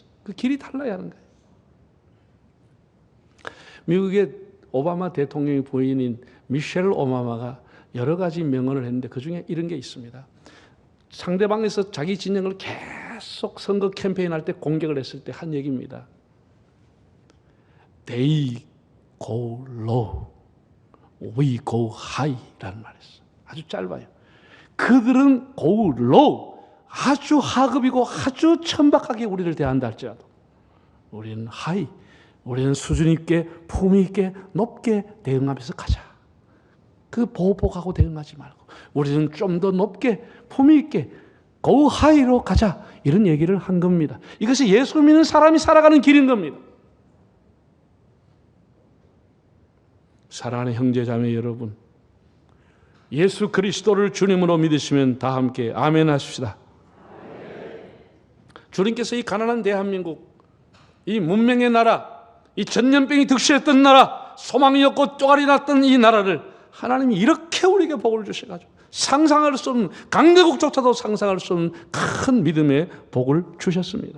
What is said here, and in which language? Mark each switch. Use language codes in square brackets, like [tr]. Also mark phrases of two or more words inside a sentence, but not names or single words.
[ko] 그 길이 달라야 하는 거예요. 미국의 오바마 대통령의 부인인 미셸 오바마가 여러 가지 명언을 했는데 그중에 이런 게 있습니다. 상대방에서 자기 진영을 계속 선거 캠페인 할 때 공격을 했을 때 한 얘기입니다. [en] They go low, we go high라는 [ko] 말이 있어요. 아주 짧아요. 그들은 [en] go low, [ko] 아주 하급이고 아주 천박하게 우리를 대한다 할지라도 우리는 high, 우리는 수준 있게 품위 있게 높게 대응하면서 가자. 그 보복하고 대응하지 말고 우리는 좀 더 높게 품위 있게 [en] go high [ko] 로 가자. 이런 얘기를 한 겁니다. 이것이 예수 믿는 사람이 살아가는 길인 겁니다. 사랑하는 형제자매 여러분, 예수 그리스도를 주님으로 믿으시면 다 함께 아멘 하십시다. 주님께서 이 가난한 대한민국, 이 문명의 나라, 이 전염병이 득실했던 나라, 소망이 없고 쪼가리 났던 이 나라를 하나님이 이렇게 우리에게 복을 주셔가지고 상상할 수 없는, 강대국조차도 상상할 수 없는 큰 믿음의 복을 주셨습니다.